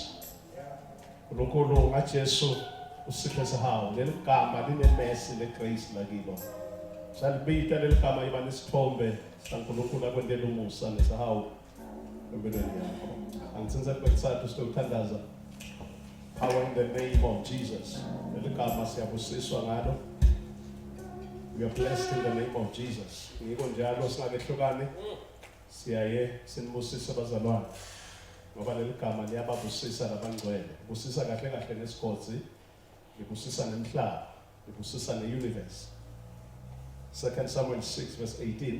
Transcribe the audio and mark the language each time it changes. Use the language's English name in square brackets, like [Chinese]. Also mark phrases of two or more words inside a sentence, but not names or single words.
[Swati] uNkulunkulu ngaJesu usiphe sehawu leligama linemercy legrace lakibo. Salibita leligama iba nesithombe saNkulunkulu akwendela umusa nesehawu empilweni yakho. Angithenza kwethathu sitothandaza [English] power in the name of Jesus. [Swati] Leligama siyabusiswa ngalo. [English] We are blessed in the name of Jesus. [Swati] Ngiko njalo singakehlukane siyaye sinibusise abazalwane. Ngoba leligama liyababusisa labangcwele. Busisa kahle kahle nesikhozi, libusisa nemhlaba, libusisa neuniverse. [English] 2 Samuel 6 verse 18.